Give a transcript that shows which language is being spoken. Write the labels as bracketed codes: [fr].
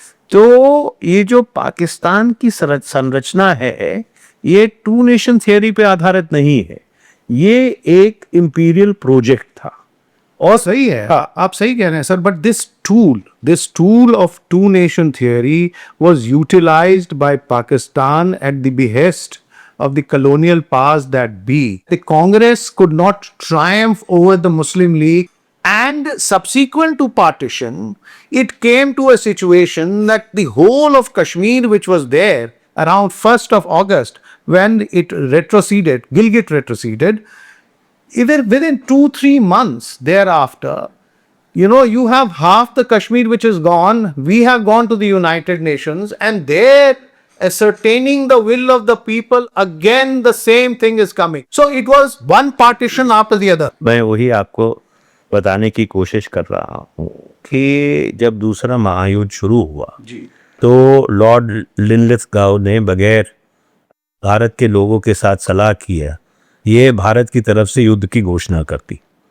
[hi] तो ये जो पाकिस्तान की संरचना है, ये टू नेशन थियरी पे आधारित नहीं है, ये एक इंपीरियल प्रोजेक्ट था। और सही है, आप सही कह रहे हैं sir, [en] But this tool of two nation theory was utilised by Pakistan at the behest of the colonial powers that be. The Congress could not triumph over the Muslim League, and subsequent to partition, it came to a situation that the whole of Kashmir, which was there around 1st of August, when it retroceded, Gilgit retroceded, even within 2-3 months thereafter, you have half the Kashmir which is gone. We have gone to the United Nations, and there, ascertaining the will of the people, again the same thing is coming. So it was one partition after the other. [hi] मैं वही आपको बताने की कोशिश कर रहा हूँ कि जब दूसरा महायुद्ध शुरू हुआ तो लॉर्ड लिनलिथगाउ ने बगैर भारत के लोगों के साथ सलाह किया ये भारत की तरफ से युद्ध की घोषणा कर दी।